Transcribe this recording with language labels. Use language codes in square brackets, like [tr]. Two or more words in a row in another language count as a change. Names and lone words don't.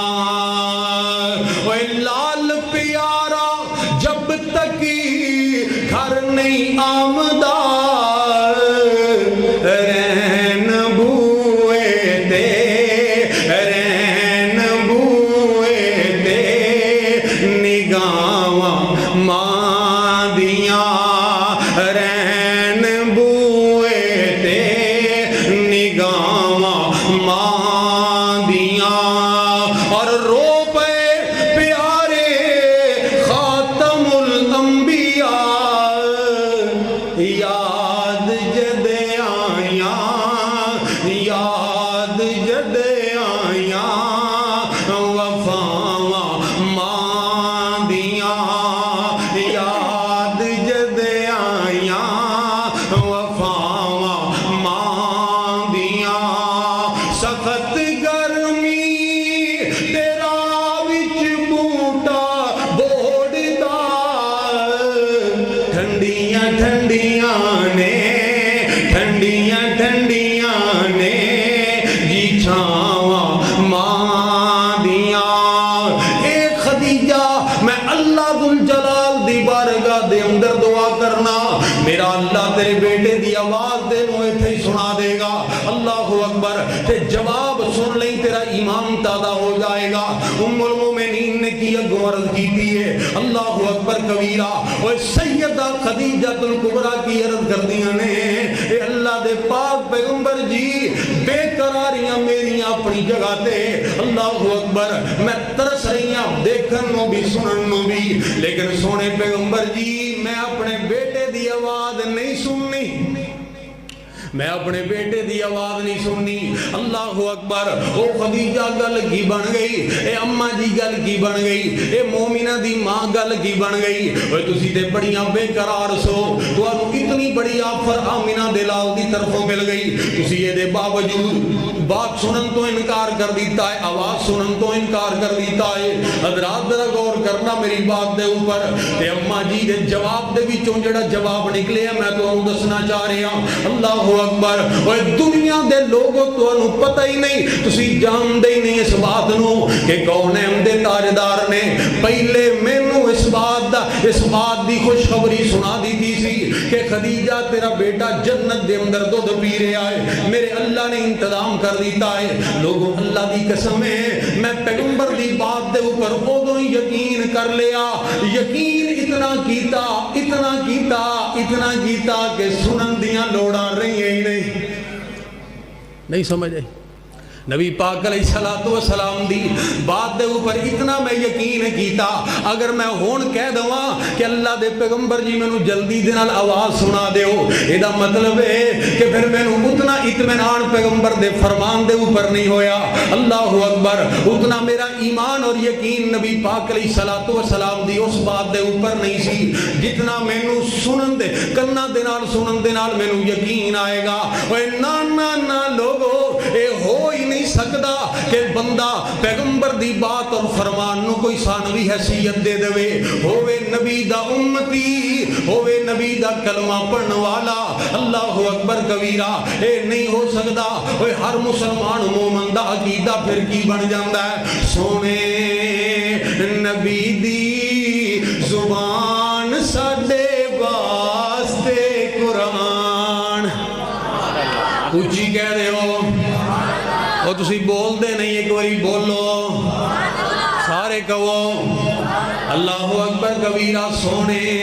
[pa] اوے لال پیارا جب تک گھر نہیں آمدا، رین بوئے تے، رین بوئے تے نگاواں ماں دیاں، رین بوئے تے نگاواں ماں دیاں۔ اور رو پے پیارے خاتم الانبیاء، یاد جد آیاں، یاد جد آیاں وفاواں ماں دیاں، یاد جد آیاں وفاواں ماں دیاں۔ سخت گرمی تیرا وچ بوٹا بوڑدا، ٹھنڈیاں ٹھنڈیاں نے، ٹھنڈیاں ٹھنڈیاں نے جی چھاواں ماں دیاں۔ اے خدیجہ، میں اللہ ذو الجلال دی بارگاہ دے اندر دعا کرنا، میرا اللہ تیرے بیٹے دی آواز دے نو ایتھے ہی سنا دے گا، [ar] اللہ اکبر، [pa] تے جواب سن لیں تیرا ایمان تازہ ہو جائے گا۔ ام المومنین نے کی اگوں عرض کیتی ہے، [ar] اللہ اکبر کبیرہ، [pa] وہ سیدہ خدیجہ الکبریٰ کی عرض کردیاں نے، اے اللہ دے پاک پیغمبر جی، بے قراریاں میریاں اپنی جگہ تے، [ar] اللہ اکبر، [pa] میں ترس رہیاں دیکھن نو بھی سنن نو بھی، لیکن سونے پیغمبر جی میں اپنے بیٹے دی آواز نہیں سننی، میں اپنے بیٹے دی آواز نہیں سننی۔ [ar] اللہ اکبر، [pa] او خدیجہ گل کی بن گئی، اے اماں جی گل کی بن گئی، اے مومنہ دی ماں گل کی بن گئی، اوے تسی تے بڑیاں بے قرار سو، تانوں اتنی بڑی آفر آمنہ دے لال دی طرفوں مل گئی، تسی یہ دے باوجود بات سنن تو انکار کر دیتا ہے، آواز سنن تو انکار کر دیتا ہے۔ حضرات ذرا غور کرنا میری بات دے اوپر، تے اماں جی دے جواب دے وچوں جڑا جواب نکلے میں تانوں دسنا چاہ رہا ہوں۔ [ar] اللہ اکبر، [pa] اور دنیا دے لوگوں تانوں پتہ ہی نہیں، تسی جان دے ہی نہیں اس بات نو کہ کون دے تاجدار نے پہلے مینوں اس بات دی خوشخبری سنا دی سی کہ خدیجہ تیرا بیٹا جنت دے اندر دودھ پی رہا ہے، میرے اللہ نے انتظام کر دیتا ہے۔ لوگوں اللہ دی قسم ہے، میں پیغمبر دی بات دے اوپر اودوں ہی یقین کر لیا، یقین اتنا کیتا اتنا کیتا اتنا کیتا کہ سنن دیاں لوڑاں رہی ہی نہیں سمجھ آئی۔ نبی پاک [ar] علیہ الصلوۃ والسلام [pa] دی بات دے اوپر اتنا میں یقین کیتا اگر میں ہون کہہ دواں کہ اللہ دے پیغمبر جی مینوں جلدی دے نال آواز سنا دیو اے دا مطلب ہے کہ پھر مینوں اتنا اطمینان پیغمبر دے فرمان دے اوپر نہیں ہویا [ar] اللہ اکبر [pa] اتنا میرا ایمان اور یقین نبی پاک [ar] علیہ الصلوۃ والسلام [pa] دی اس بات دے اوپر نہیں سی جتنا مینوں سنن دے کناں دے نال مینوں یقین آئے گا اوے نا لوگو اے ہو ہی نہیں سکدا کہ بندہ پیغمبر دی بات اور فرمان نو کوئی ثانوی حیثیت دے دے ہووے نبی دا امتی ہووے نبی دا کلمہ پڑھن والا [ar] اللہ اکبر کبیرہ [pa] اے نہیں ہو سکدا اوے ہر مسلمان مومن دا عقیدہ پھر کی بن جاندا ہے سونے نبی دی زبان ساڈے واسطے قرآن اونچی کہہ دے ہو اور تسی بول دے نہیں ایک باری بولو سارے کہو [ar] اللہ اکبر کبیرہ [pa] سونے